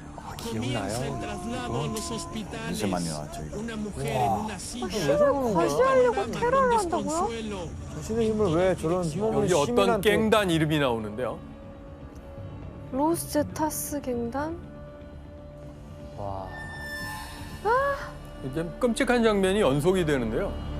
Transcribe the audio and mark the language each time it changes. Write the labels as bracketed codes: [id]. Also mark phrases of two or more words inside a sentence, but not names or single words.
[ko] 기억나요? [es] Comienza el traslado a los hospitales. [ko] 진짜 많이 나왔죠 이거. [es] Una mujer en una silla. [ko] 저러는 거야? 과시하려고 테러를 한다고요? [es] Consuelo. [ko] 자신의 힘을 왜 저런 힘없는 여기 어떤 시민한테 갱단 이름이 나오는데요. 로스제타스 갱단? 이제 끔찍한 장면이 연속이 되는데요.